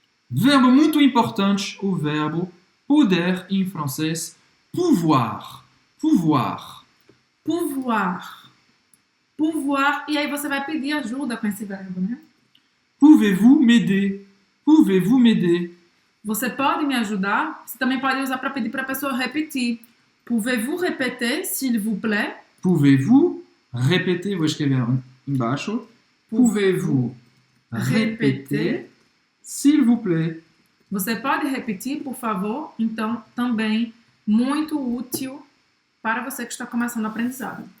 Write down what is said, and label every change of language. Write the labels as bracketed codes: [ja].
[pt] Verbo muito importante, o verbo poder em francês, pouvoir. [fr] Pouvoir. Pouvoir. Pouvoir. [pt] E aí você vai pedir ajuda com esse verbo, né? [fr] Pouvez-vous m'aider? Pouvez-vous m'aider? [pt] Você pode me ajudar? Você também pode usar para pedir para a pessoa repetir. [fr] Pouvez-vous répéter, s'il vous plaît? Pouvez-vous répéter? [pt] Vou escrever embaixo. [fr] Pouvez-vous répéter, s'il vous plaît? [pt] Você pode repetir, por favor? Então, também muito útil para você que está começando o aprendizado.